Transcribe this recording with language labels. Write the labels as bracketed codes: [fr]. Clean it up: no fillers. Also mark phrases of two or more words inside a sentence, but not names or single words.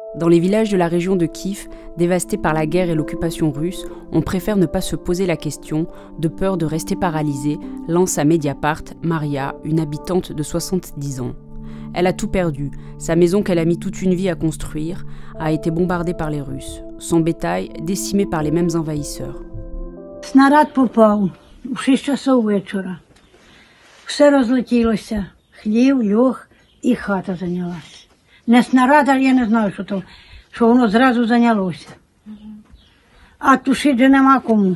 [fr] Dans les villages de la région de Kiev, dévastés par la guerre et l'occupation russe, on préfère ne pas se poser la question, de peur de rester paralysé, lance à Mediapart Maria, une habitante de 70 ans. Elle a tout perdu. Sa maison qu'elle a mis toute une vie à construire a été bombardée par les Russes. Son bétail décimé par les mêmes envahisseurs. [uk] Снаряд попав у 6 часов вечора. Все розлетілося. Хлів, льох і хата зайнялася. Не снаряд, я не знаю, що воно зразу зайнялося. А тушити же нема кому.